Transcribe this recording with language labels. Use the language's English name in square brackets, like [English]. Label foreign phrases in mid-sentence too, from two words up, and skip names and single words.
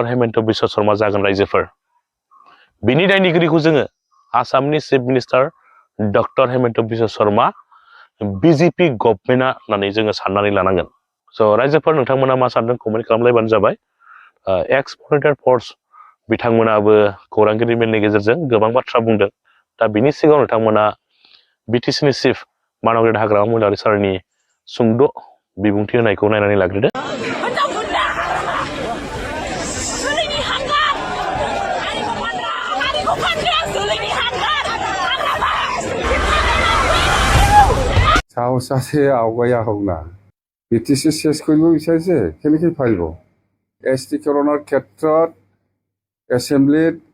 [Bodo] हेमन्त बिश्व शर्मा जागोन रायजोफोर बिनि दायनिगिरिखौ जोङो आसामनि [English] chief minister [Bodo] डक्टर हेमन्त बिश्व शर्मा बिजेपि गभर्नमेन्टआ होननानै जोङो साननानै लानांगोन स' रायजोफोर नोंथांमोना मा सानदों कमेन्ट खालामलायबानो जाबाय एक्स मनिटर फर्स बिथांमोनाबो खौरांगिरि मेलनि गेजेरजों गोबां बाथ्रा बुंदों दा बिनि सिगाङाव नोंथांमोना बिटिसिनि चिफ मानव हाग्रामा महिलारि सारनि सुंद' बिबुंथि होनायखौ नायनानै लाग्रोदो [Assamese] সাহস আছে আগুৱাই আহক না বিটিচি চেছ কৰিব বিচাৰিছে কেনেকৈ পাৰিব এছটিকৰণৰ ক্ষেত্ৰত এছেম্বলিত